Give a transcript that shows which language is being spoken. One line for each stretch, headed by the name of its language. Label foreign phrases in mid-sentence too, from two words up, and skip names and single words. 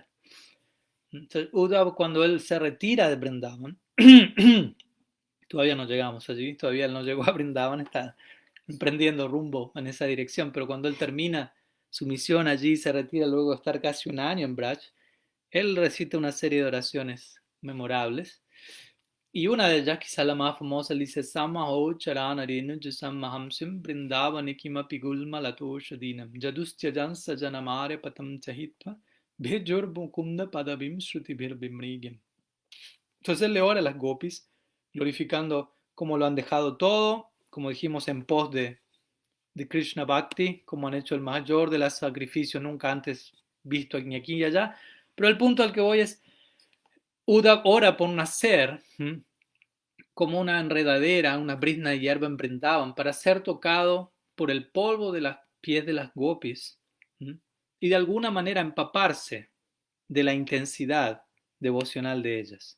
Spanish: Entonces, Uddhav, cuando él se retira de Vrindavan, todavía no llegamos allí, todavía él no llegó a Vrindavan, está emprendiendo rumbo en esa dirección, pero cuando él termina su misión allí, se retira luego de estar casi un año en Braj, él recita una serie de oraciones memorables Y una de ellas, quizá la más famosa, dice
Sanskrit: आसामहो चरणरेणुजुषामहं स्यां वृन्दावने किमपि गुल्मलतौषधीनाम् या दुस्त्यजं स्वजनमार्यपथं च हित्वा भेजुर्मुकुन्दपदवीं श्रुतिभिर्विमृग्याम्.
Spanish: Entonces él le ora a las gopis, glorificando cómo lo han dejado todo, como dijimos, en pos de Krishna Bhakti, como han hecho el mayor de los sacrificios nunca antes visto ni aquí ni allá. Pero el punto al que voy es, Uddhav ora por nacer como una enredadera, una brizna de hierba en Vrindavan, para ser tocado por el polvo de los pies de las gopis y de alguna manera empaparse de la intensidad devocional de ellas.